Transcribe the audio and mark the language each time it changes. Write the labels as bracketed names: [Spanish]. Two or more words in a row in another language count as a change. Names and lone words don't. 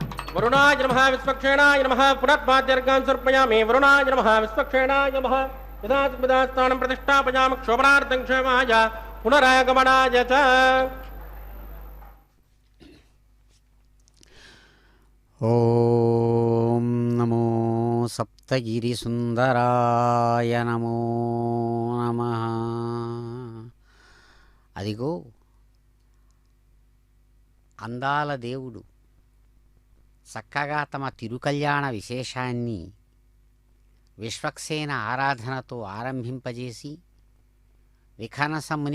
[Sanskrit] वरुणाय नमः विश्वक्षेणाय नमः पुनर्पाद्यर्घान् समर्पयामि वरुणाय नमः विश्वक्षेणाय नमः यदात्मदास्थानं प्रतिष्ठापयामि क्षोभनार्थं क्षेमाय पुनरागमनाय च ఓం నమో సప్తగిరిసుందరాయ నమో నమః. [Telugu] అదిగో అందాల దేవుడు చక్కగా తమ తిరుకల్యాణ విశేషాన్ని విశ్వక్సేన ఆరాధనతో ఆరంభింపజేసి విఖనసముని